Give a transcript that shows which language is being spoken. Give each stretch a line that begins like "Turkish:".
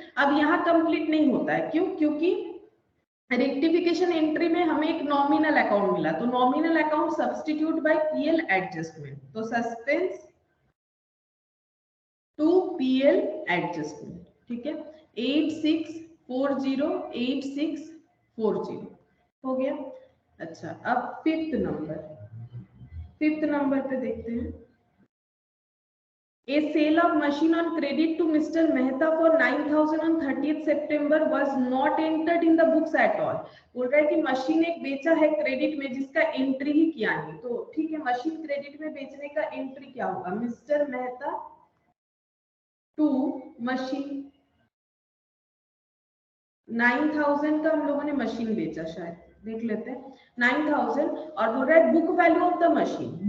Hindi: अब यहाँ कंप्लीट नहीं होता है, क्यों? क्योंकि रेक्टिफिकेशन एंट्री में हमें एक नॉमिनल अकाउंट मिला, तो nominal account
English: substitute by PL adjustment,
Hindi: तो सस्पेंस टू पीएल एडजस्टमेंट, ठीक है। 8640 8640 हो गया। अच्छा, अब फिफ्थ नंबर पे देखते हैं।
English: A sale of machine on credit to Mr. Mehta for 9,000 on 30th September was not entered in the books at all.
Hindi: बोल रहा है कि मशीन एक बेचा है क्रेडिट में जिसका एंट्री ही किया नहीं, तो ठीक है, मशीन क्रेडिट में बेचने का एंट्री क्या होगा, मिस्टर मेहता टू मशीन 9,000 का हम लोगों ने मशीन बेचा, शायद देख लेते हैं 9,000, और बोल रहा है
English: Book value of the machine.